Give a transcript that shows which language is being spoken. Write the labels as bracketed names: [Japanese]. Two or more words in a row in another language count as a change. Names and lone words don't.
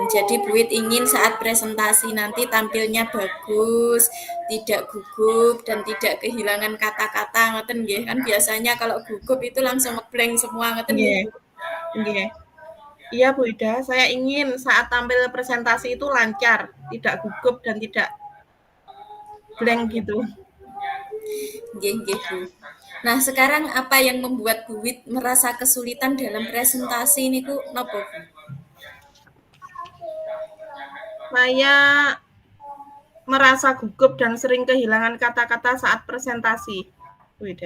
[Indonesian] Jadi Bu Wid ingin saat presentasi nanti tampilnya bagus, tidak gugup dan tidak kehilangan kata-kata [Javanese] ngoten nggih. [Indonesian] Kan biasanya kalau gugup itu langsung ngeblank semua [Javanese] ngoten nggih [Indonesian] Nggih, Bu. nggih. Iya, Bu Ida, saya ingin saat tampil presentasi itu lancar, tidak gugup dan tidak blank gitu. [Javanese] Nggih nggih Bu. [Indonesian] Nah, sekarang apa yang membuat Bu Wid merasa kesulitan dalam presentasi ini Bu? Napa Bu? Saya merasa gugup dan sering kehilangan kata-kata saat presentasi, Bu Ida.